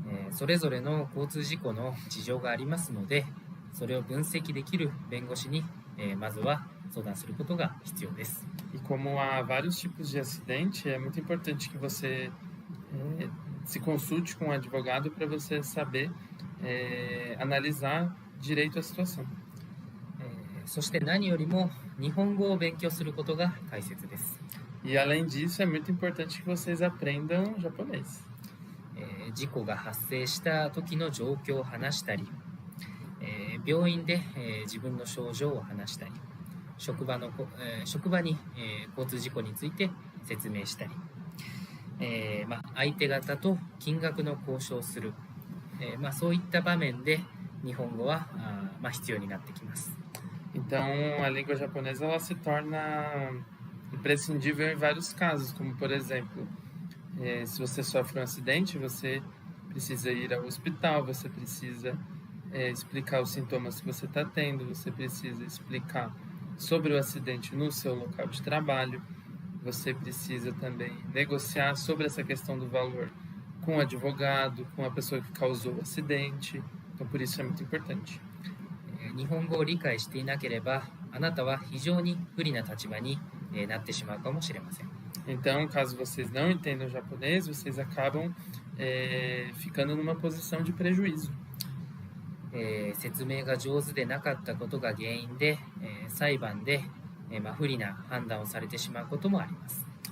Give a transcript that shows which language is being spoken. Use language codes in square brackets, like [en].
[ja] それぞれの交通事故の事情がありますので、それを分析できる弁護士に、まずは相談することが必要です。 [pt] E como há vários tipos de acidente, é muito importante que você se consulte com um advogado para você saber analisar direito a situação. [ja] そして何よりも日本語を勉強することが大切です。 [pt] E além disso, é muito importante que vocês aprendam japonês. [ja] 事故が発生した時の状況を話したり、病院で、自分の症状を話したり、職場に、交通事故について説明したり、相手方と金額の交渉をする、そういった場面で日本語は必要になってきます。 [pt] Então, a língua japonesa ela se torna imprescindível em vários casos, como por exemplo, se você sofre um acidente, você precisa ir ao hospital, você precisa explicar os sintomas que você está tendo, você precisa explicar sobre o acidente no seu local de trabalho, você precisa também negociar sobre essa questão do valor com o advogado, com a pessoa que causou o acidente, então por isso é muito importante. [ja] 日本語を理解していなければ、あなたは非常に不利な立場になってしまうかもしれません。 [pt] Então, caso vocês não entendam japonês, vocês acabam ficando numa posição de prejuízo. [ja] 説明が上手でなかったことが原因で、裁判で、不利な判断をされてしまうこともあります。